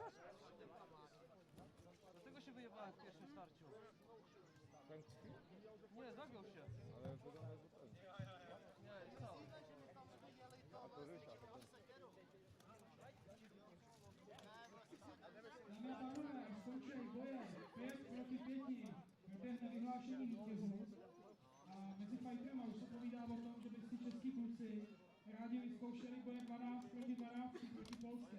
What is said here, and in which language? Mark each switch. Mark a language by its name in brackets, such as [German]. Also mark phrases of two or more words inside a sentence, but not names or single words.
[Polish] Dlatego się wyjebałem w pierwszym starciu. Nie, zagiął się. Ale wygląda jakby ten. Nie, i co? A to Rysia. [Czech] Dámy a pánové, skončily boje 5 proti 5. Proběhne vyhlášení vítězů. A mezi fighterama už se povídá o tom, že by si český kluci rádi vyzkoušeli boje 12 proti 12 proti Polské.